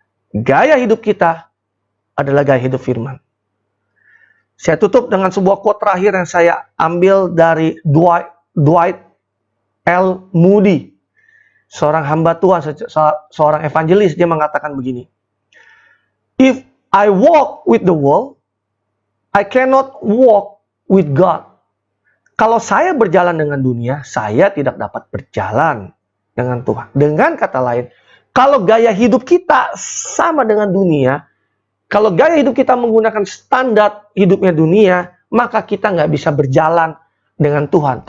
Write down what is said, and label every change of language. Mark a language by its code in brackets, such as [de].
[id] Gaya hidup kita adalah gaya hidup firman. Saya tutup dengan sebuah quote terakhir yang saya ambil dari Dwight L. Moody, seorang hamba Tuhan, seorang evangelis. Dia mengatakan begini. [en] If I walk with the world, I cannot walk with God. [id] Kalau saya berjalan dengan dunia, saya tidak dapat berjalan dengan Tuhan. Dengan kata lain, kalau gaya hidup kita sama dengan dunia, kalau gaya hidup kita menggunakan standar hidupnya dunia, maka kita nggak bisa berjalan dengan Tuhan.